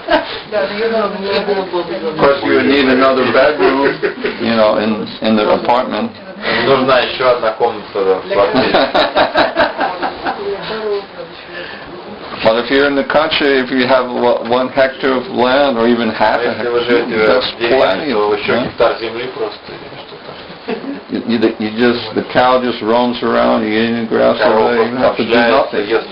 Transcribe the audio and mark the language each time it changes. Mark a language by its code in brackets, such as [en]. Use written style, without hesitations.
[en] Of course, you would need another bedroom, in the apartment. [ru] Нужна еще одна комната в квартире. [en] But if you're in the country, if you have 1 hectare of land or even half a hectare, that's plenty of the cow just roams around, you eating grass all day, you have to do nothing.